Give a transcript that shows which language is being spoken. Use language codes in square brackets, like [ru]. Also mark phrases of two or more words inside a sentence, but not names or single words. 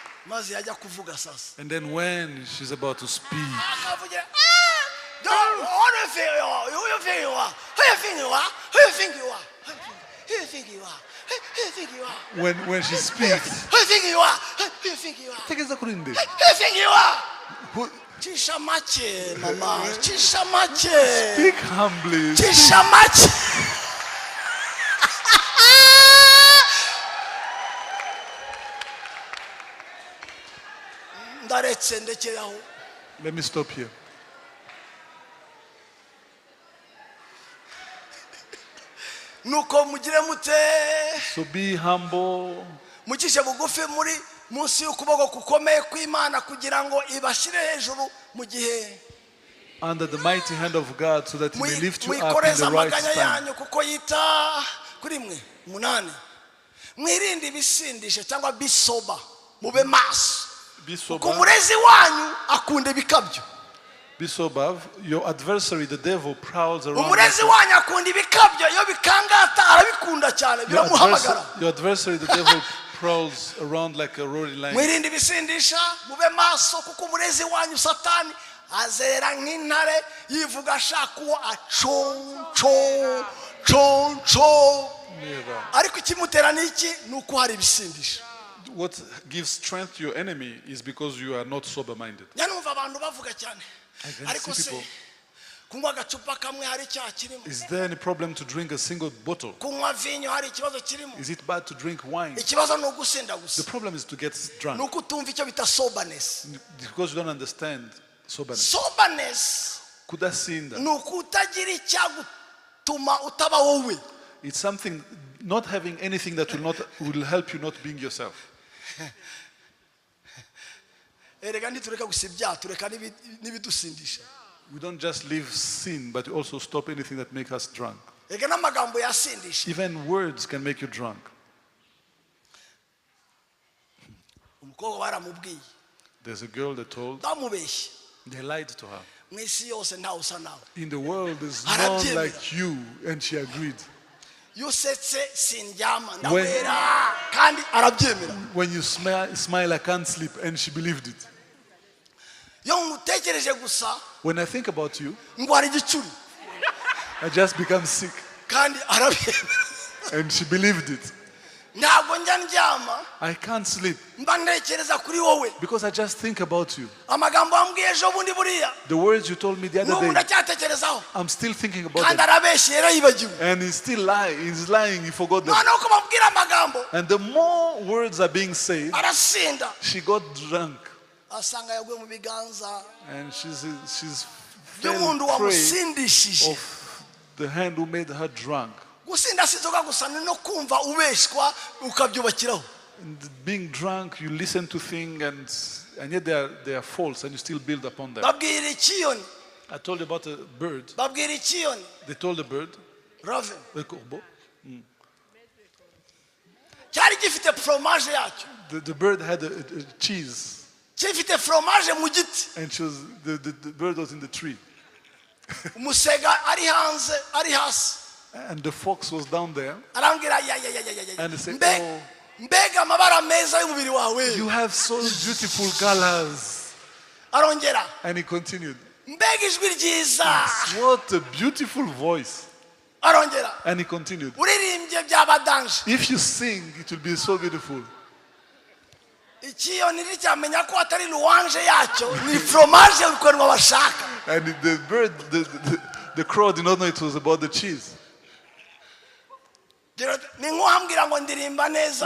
[rw] maze yajya kuvuga sasa. [en] And then when she's about to speak, Akavugira, what do you think you are? Who you think you are? Who you think you are? Who you think you are? Who you think you are? Who you think you are? when she speaks, Who you think you are? Who you think you are? [rw] tegeza kurinde. [en] Who you think you are? Who- [rw] Chisha mache, mama. Chisha mache. [en] Speak humbly. [rw] Chisha mache. Ndaretse ndekeraho. [en] Let me stop here. [rw] Nuko mugire mute. [en] So be humble. [rw] Mukishe bugufi muri munsi y'ukuboko kukomeye kw'Imana kugira ngo ibashire hejuru mu gihe [en] Under the mighty hand of God, so that He may lift you up in [rw] mwikoreza [en] the right [rw] amaganya [en] time. [rw] yanyu kuko yita kuri mwe. 8 mwirinde ibisindisha cyangwa bisoba mube maso [en] Be [rw] kuko [en] sober. [rw] umurezi wanyu akunda ibikabyo. [en] Be sober. Your adversary, the devil, prowls around. [rw] Umurezi wanyu akunda ibikabyo, iyo bikangata arabikunda cyane biramuhamagara. [en] Your adversary, the devil, prowls around like a roaring lion. [rw] Mwirinde ibisindisha mube maso kuko umurezi wanyu Satani azera nk'intare yivuga ashaka uwo aconco. [en] Never. [rw] Ariko ikimutera niki nuko hari ibisindisha. [en] What gives strength to your enemy is because you are not sober-minded. [rw] Nyanumva abantu bavuga cyane. [en] I can [rw] Ariko [en] see [rw] se [en] people. [rw] kunywa agacupa kamwe hari icyaha kirimo. [en] Is there any problem to drink a single bottle? [rw] Kunywa vinyo hari ikibazo kirimo. [en] Is it bad to drink wine? [rw] Ikibazo ni ugusinda [en] The [rw] gusa. [en] problem is to get drunk [rw] Nuko utumva icyo bita soberness. [en] because you don't understand soberness. Soberness [rw] Kudasinda. nuko utagira icyagutuma utaba wowe. [en] It's something, not having anything that will help you not being yourself. [rw] Erega ntitureka gusa ibyaha tureka n'ibidusindisha. [en] We don't just leave sin, but also stop anything that makes us drunk. [rw] Erega n'amagambo yasindisha. [en] Even words can make you drunk. [rw] Umukobwa baramubwiye. [en] There's a girl that told, [rw] Bamubeshye. [en] they lied to her. [rw] Mwisi yose ntawe usa nawe. [en] In the world, there's [rw] Arabyemera. [en] none like you, and she agreed. [rw] Iyo usetse sindyama ndawera kandi arabyemera. [en] When you smile, I can't sleep, and she believed it. [rw] Iyo ngutekereje gusa [en] When I think about you, [rw] ngwara igicuri [en] I just become sick, [rw] kandi arabyemera. [en] and she believed it. [rw] Ntabwo njya ndyama [en] I can't sleep [rw] mba ntekereza kuri wowe. [en] because I just think about you. [rw] Amagambo wambwiye ejo bundi buriya [en] The words you told me the [rw] n'ubu [en] other day, [rw] ndacyatekerezaho [en] I'm still thinking about [rw] kandi [en] them. [rw] arabeshye yarayibagiwe. [en] And he's still lying. He's lying. He forgot them. [rw] Noneho uko bambwira amagambo [en] And the more words are being said, [rw] arasinda [en] she got drunk, [rw] asanga yaguye mu biganza [en] and she's [rw] by'umuntu [en] fell prey [rw] wamusindishije. [en] of the hand who made her drunk. [rw] Gusinda si inzoga gusa ni no kumva ubeshwa ukabyubakiraho. [en] And being drunk, you listen to things, and yet they are false, and you still build upon them. [rw] Babwira ikiyoni. [en] I told you about a bird. [rw] Babwira ikiyoni. [en] They told the bird, Raven. the corbeau. [rw] Cyari gifite fromage yacyo. [en] The bird had a cheese, [rw] Gifite fromage mu giti. [en] and the bird was in the tree, [rw] Umusega ari hanze ari hasi. [en] and the fox was down there. [rw] Arambwira [en] And they said, [rw] mbega amabara meza y'umubiri wawe. [en] "You have so beautiful colors." [rw] Arongera. [en] And he continued, [rw] Mbega ijwi ryiza. [en] "What a beautiful voice." [rw] Arongera. [en] And he continued, [rw] Uririmbye byaba danje. [en] "If you sing, it will be so beautiful." [rw] Ikiyoni nticyamenya ko atari louange yacyo ni fromage ukuntu bashaka. [en] And the bird, the crow did not know it was about the cheese. [rw] Ni nk'uhambwira ngo ndirimba neza.